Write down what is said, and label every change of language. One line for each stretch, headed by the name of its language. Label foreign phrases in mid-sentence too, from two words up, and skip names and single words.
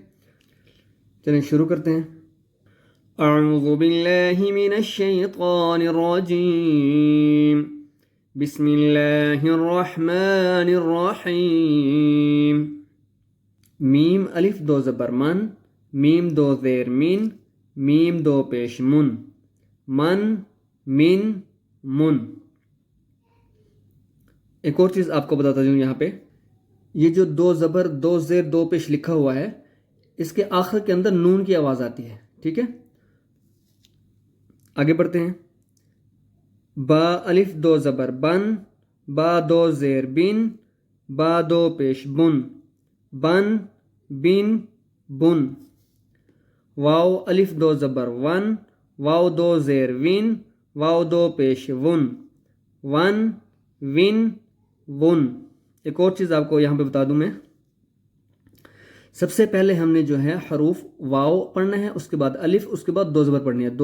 Urdu: چلیں شروع کرتے ہیں۔
Arabic: اعوذ باللہ من الشیطان الرجیم، بسم اللہ الرحمن الرحیم۔
Urdu: میم الف 2 زبر من، میم 2 زیر مین، میم 2 پیش من، من من من۔ ایک اور چیز آپ کو بتاتا جاؤں، یہاں پہ یہ جو 2 زبر 2 زیر 2 پیش لکھا ہوا ہے، اس کے آخر کے اندر نون کی آواز آتی ہے، ٹھیک ہے؟ آگے بڑھتے ہیں۔ با الف 2 زبر بن، با 2 زیر بن، با 2 پیش بن، بن بن بن۔ واو الف 2 زبر ون، واو 2 زیر ون، واو 2 پیش ون، ون ون ون۔ ایک اور چیز آپ کو یہاں پہ بتا دوں میں، سب سے پہلے ہم نے جو ہے حروف واو پڑھنا ہے، اس کے بعد الف، اس کے بعد 2 زبر پڑھنی ہے۔